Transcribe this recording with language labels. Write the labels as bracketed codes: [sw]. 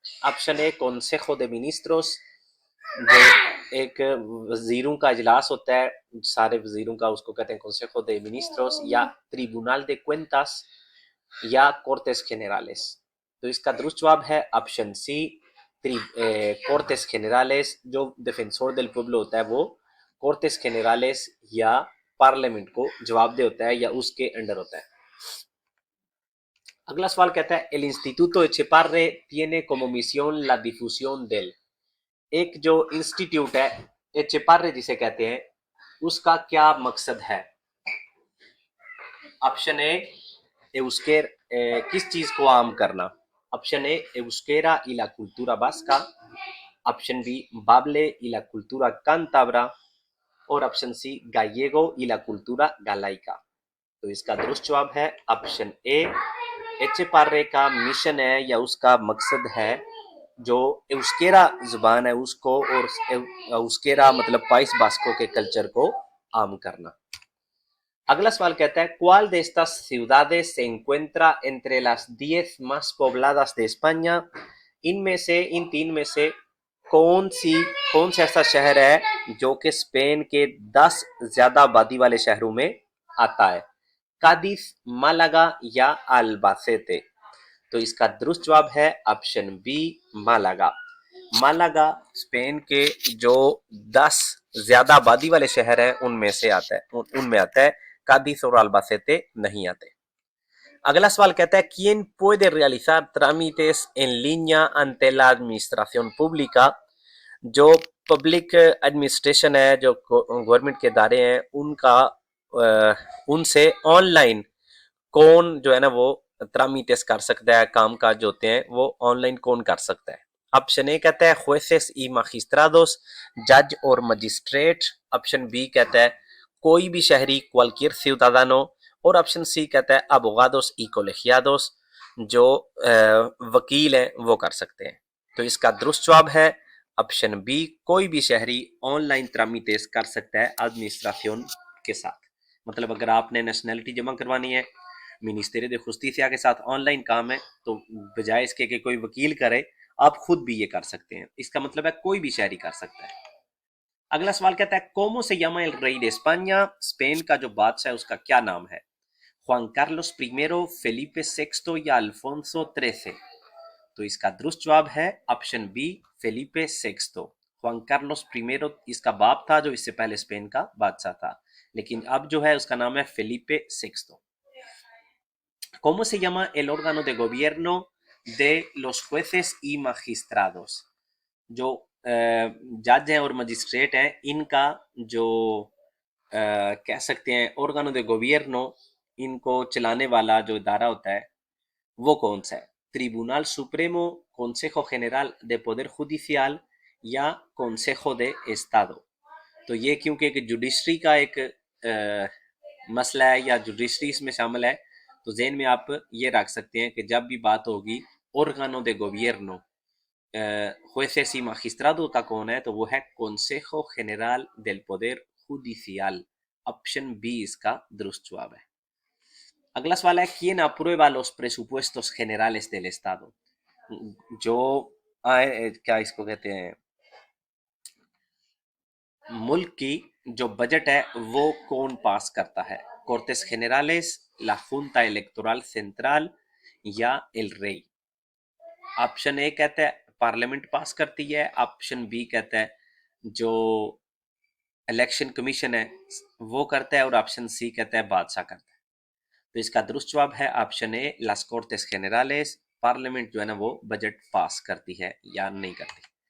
[hi] Option A consejo de ministros, जो एक वजीरों का इजलास होता है, सारे वजीरों का, उसको कहते हैं consejo de ministros, या ट्रिब्यूनल de cuentas या कोर्टेस जेनरालेस। तो इसका दुरुस्त जवाब है ऑप्शन सी कोर्टेस जेनरालेस। जो डिफेंसोर del pueblo होता है वो कोर्टेस जेनरालेस या पार्लियामेंट को जवाब दे होता है या उसके अंडर होता है। अगला सवाल कहता है [es] el instituto Etxeparre tiene como misión la difusión del। [hi] एक जो इंस्टीट्यूट है एचेपार्रे जिसे कहते हैं उसका क्या मकसद है? ऑप्शन ए एउस्केर किस चीज को आम करना? [es] ऑप्शन ए एउस्केरा y la cultura vasca, ऑप्शन बी बाबले y la cultura cántabra, और ऑप्शन सी galego y la cultura galaica। [hi] तो इसका दुरुस्त जवाब है ऑप्शन ए। एचेपार्रे का मिशन है या उसका मकसद है जो एउस्केरा जुबान है उसको और एउस्केरा मतलब पाइस बास्को के कल्चर को आम करना। अगला सवाल कहता है [es] ¿Cuál de estas ciudades se encuentra entre las 10 más pobladas de España? [hi] इनमें से इन तीन में से कौन सा ऐसा शहर है जो कि स्पेन के 10 ज्यादा आबादी वाले शहरों में आता है? कादिस, मालागा या अल्बासेते। तो इसका दुरुस्त जवाब है option B Malaga. Malaga Spain के जो 10 ज्यादा आबादी वाले शहर हैं उनमें से आता है, उनमें आता है। कादिस और अल्बासेते नहीं आते। अगला सवाल कहता है [es] ¿Quién puede realizar trámites en línea ante la administración pública? [hi] जो पब्लिक एडमिनिस्ट्रेशन है, जो गवर्नमेंट के इदारे हैं, उनका उनसे ऑनलाइन कौन जो है ना वो ट्रामिटेस कर सकता है, काम काज जो होते हैं वो ऑनलाइन कौन कर सकता है? ऑप्शन ए कहता है [es] jueces y magistrados, [hi] जज और मजिस्ट्रेट। ऑप्शन बी कहता है कोई भी शहरी [es] cualquier ciudadano। [hi] और ऑप्शन सी कहता है [es] abogados y colegiados, [hi] जो वकील हैं वो कर सकते हैं। तो इसका दुरुस्त जवाब है ऑप्शन बी, कोई भी शहरी ऑनलाइन ट्रामिटेस कर सकता है एडमिनिस्ट्रेशन के साथ। मतलब अगर आपने नेशनैलिटी जमा करवानी है, मिनिस्टेरियो de Justicia के साथ ऑनलाइन काम है, तो बजाय इसके कि कोई वकील करे, आप खुद भी ये कर सकते हैं। इसका मतलब है कोई भी शहरी कर सकता है। अगला सवाल कहता है [es] ¿Cómo se llama el rey de España? [hi] Spain का जो बादशाह है उसका क्या नाम है? Juan Carlos I, Felipe VI या अल्फोंसो XIII। तो इसका दुरुस्त जवाब है option B Felipe सेक्सतो। Juan Carlos I इसका बाप था जो इससे पहले स्पेन का बादशाह था, लेकिन अब जो है उसका नाम है Felipe सेक्सतो। [es] ¿Cómo se llama el órgano de gobierno de los jueces y magistrados? [hi] जो जज हैं और मजिस्ट्रेट हैं, इनका जो कह सकते हैं órgano de gobierno, इनको चलाने वाला जो इदारा होता है वो कौन सा है? [es] ट्रिब्यूनल सुप्रीमो, consejo general de poder judicial या consejo de estado। [hi] तो ये क्योंकि एक जुडिशरी का एक मसला है या जुडिशरी इसमें शामिल है, तो जेन में आप ये रख सकते हैं कि जब भी बात होगी [es] órgano de gobierno jueces y magistrados [hi] का कौन है, तो वो है consejo general del poder judicial। Option B इसका दुरुस्त जवाब है। अगला सवाल है [es] ¿Quién aprueba los presupuestos generales del Estado? [hi] जो क्या इसको कहते हैं, मुल्क की जो बजट है वो कौन पास करता है? [es] कोर्टेस जेनरales, ला junta electoral central या el rey। [hi] ऑप्शन ए कहता है पार्लियामेंट पास करती है। ऑप्शन बी कहता है जो इलेक्शन कमीशन है वो करता है। और ऑप्शन सी कहता है बादशाह करता है। तो इसका दुरुस्त जवाब है option A loss Cortez जेनरales। Parliament जो है ना वो बजट पास करती है या नहीं करती।